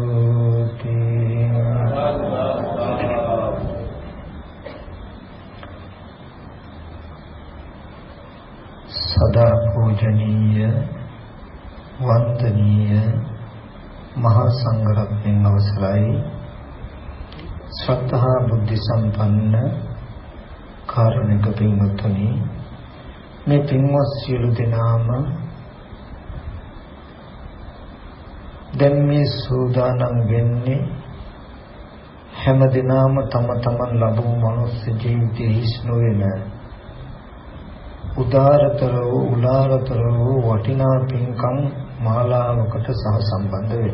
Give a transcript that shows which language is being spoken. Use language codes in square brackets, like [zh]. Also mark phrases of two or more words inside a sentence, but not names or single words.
[si] සදා පූජනීය වන්දනීය මහාසංඝරත්න අවසරයි ශ්‍රද්ධා බුද්ධි සම්පන්න කාරුණික පින්වතුනි මේ පින්වත් සියලු දෙනාම දැන් මේ සූදානම් වෙන්නේ හැම දිනම තම තමන් ලැබූ මනුස්ස ජීවිතයේ හිස් නොවන උදාරතර වූ උලාරතර වූ වටිනා පින්කම් මාලාවකට සහ සම්බන්ධ වෙන්න.